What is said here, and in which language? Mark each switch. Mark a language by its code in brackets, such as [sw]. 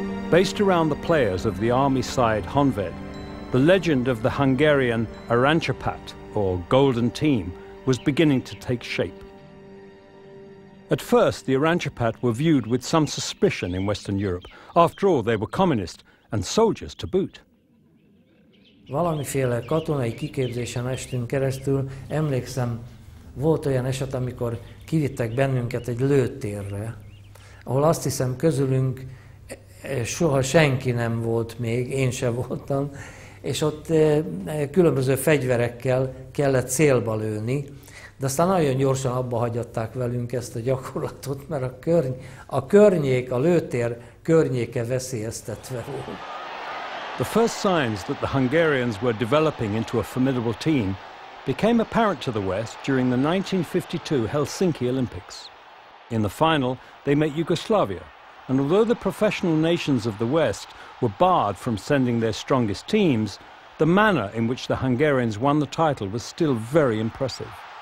[en] Based around the players of the army side Honved, the legend of the Hungarian Arancsapat, or Golden Team, was beginning to take shape. At first, the Arancsapat were viewed with some suspicion in Western Europe. After all, they were communist and soldiers to boot. [hu] Valamiféle katonai kiképzésen estünk keresztül. Emlékszem, volt olyan eset, amikor kivittek bennünket egy lőtérre, ahol azt hiszem közülünk soha senki nem volt még, én sem voltam, és ott különböző fegyverekkel kellett célba lőni, de aztán nagyon gyorsan abba hagyatták velünk ezt a gyakorlatot, mert a lőtér környéke veszélyeztetve volt. [en] The first signs that the Hungarians were developing into a formidable team became apparent to the West during the 1952 Helsinki Olympics. In the final, they met Yugoslavia, and although the professional nations of the West were barred from sending their strongest teams, the manner in which the Hungarians won the title was still very impressive.